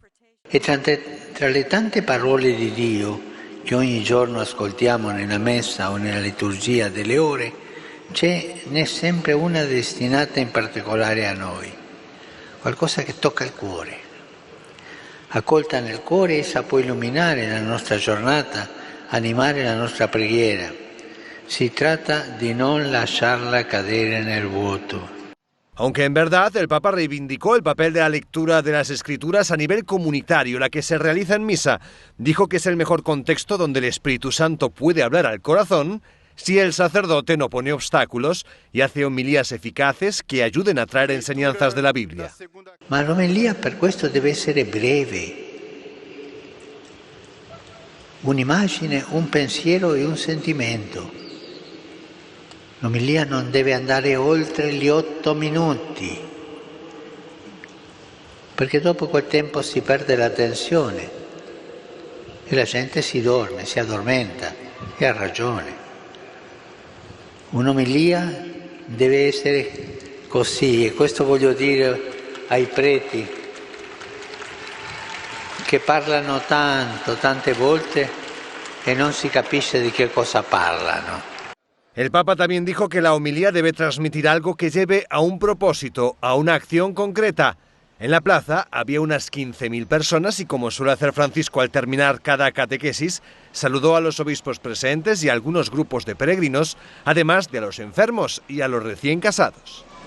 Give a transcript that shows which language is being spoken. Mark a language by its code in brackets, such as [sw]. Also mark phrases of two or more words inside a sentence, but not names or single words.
[it] E tra le tante parole di Dio che ogni giorno ascoltiamo nella messa o nella liturgia delle ore, n'è sempre una destinata in particolare a noi, qualcosa che tocca il cuore. Accolta nel cuore, essa può illuminare la nostra giornata, animare la nostra preghiera. Si tratta di non lasciarla cadere nel vuoto. [es] Aunque en verdad el Papa reivindicó el papel de la lectura de las Escrituras a nivel comunitario, la que se realiza en misa, dijo que es el mejor contexto donde el Espíritu Santo puede hablar al corazón si el sacerdote no pone obstáculos y hace homilías eficaces que ayuden a traer enseñanzas de la Biblia. [it] Ma l'omelia per questo deve essere breve. Un'immagine, un pensiero e un sentimento. L'omelia non deve andare oltre gli 8 minuti, perché dopo quel tempo si perde l'attenzione e la gente si dorme, si addormenta, e ha ragione. Un'omelia deve essere così, e questo voglio dire ai preti che parlano tanto, tante volte e non si capisce di che cosa parlano. [es] El Papa también dijo que la homilía debe transmitir algo que lleve a un propósito, a una acción concreta. En la plaza había unas 15.000 personas y, como suele hacer Francisco al terminar cada catequesis, saludó a los obispos presentes y a algunos grupos de peregrinos, además de a los enfermos y a los recién casados.